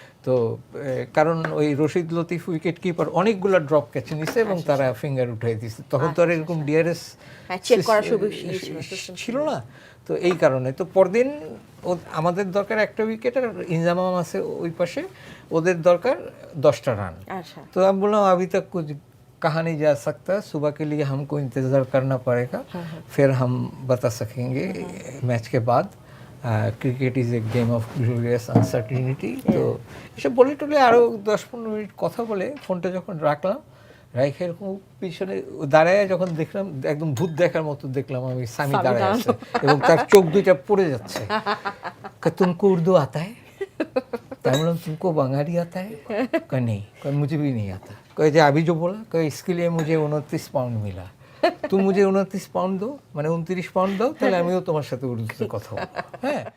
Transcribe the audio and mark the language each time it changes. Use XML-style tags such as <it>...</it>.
<bn>তো কারণ ওই রশিদ লতিফ উইকেট কিপার অনেকগুলো ড্রপ ক্যাচে নিছে এবং তারা ফিঙ্গার উঠাই দিচ্ছে, তখন তো আর এরকম ডিআরএস চেক করার সুযোগ ছিল না। তো এই কারণে তো পরদিন আমাদের দরকার একটা উইকেট, আর ইনজামাম আছে ওই পাশে, ওদের দরকার 10টা রান। আচ্ছা</bn> <hi>तो हम बोला अभी तक कुछ कहा नहीं जा सकता, सुबह के लिए हमको इंतज़ार करना पड़ेगा, फिर हम बता सकेंगे मैच के बाद।</hi> <en>Cricket is a game of glorious uncertainty.</en> <bn>তো এসব বলে টলে আরও 10-15 মিনিট কথা বলে ফোনটা যখন রাখলাম, রাইখে এরকম পিছনে দাঁড়ায় যখন দেখলাম, একদম ভূত দেখার মতো দেখলাম আমি সামি দাঁড়ায় আছে এবং তার চোখ দুইটা পড়ে যাচ্ছে।</bn> <hi>তুমকো উর্দু আতা है? मैं बोला तुमको बंगाली आता है? कहा नहीं। कहा मुझे भी नहीं आता। कहा अभी जो बोला, कहा इसके लिए मुझे 29 पाउंड मिला, तुम मुझे 29 पाउंड दो,</hi> <bn>মানে 29 পাউন্ড দাও, তাহলে আমিও তোমার সাথে উর্দুতে কথা বলবো। হ্যাঁ।</bn>